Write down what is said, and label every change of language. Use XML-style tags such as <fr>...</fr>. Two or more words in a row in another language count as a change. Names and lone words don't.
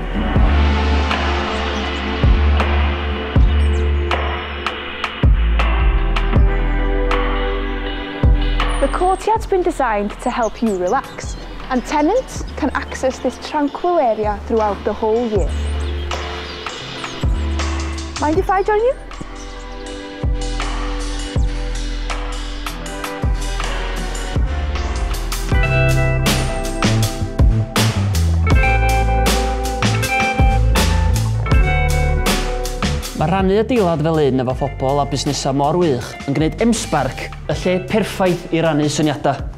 <en>The courtyard's been designed to help you relax, and tenants can access this tranquil area throughout the whole year. Mind if I join you?</en> <cy>Mae rhannu adeilad fel un efo phobl a busnesau mor wych yn gwneud M-Sparc y lle perffaith i rannu syniadau.</cy>